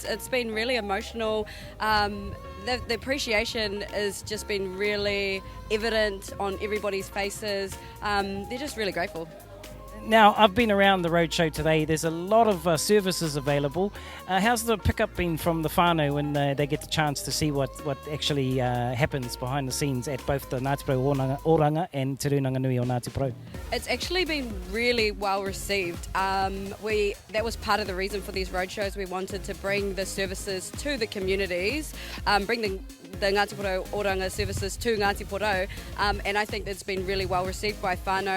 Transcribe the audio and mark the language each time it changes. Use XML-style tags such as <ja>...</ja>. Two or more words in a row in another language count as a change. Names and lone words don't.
<en>It's been really emotional. The appreciation has just been really evident on everybody's faces. They're just really grateful. Now, I've been around the roadshow today. There's a lot of services available. How's the pickup been from the whānau when they get the chance to see what actually happens behind the scenes at both the Ngāti Porou Oranga and Te Rūnanganui or Ngāti Porou? It's actually been really well received. That was part of the reason for these roadshows. We wanted to bring the services to the communities, bring the Ngāti Porou Oranga services to Ngāti Porou, and I think it's been really well received by whānau.</en>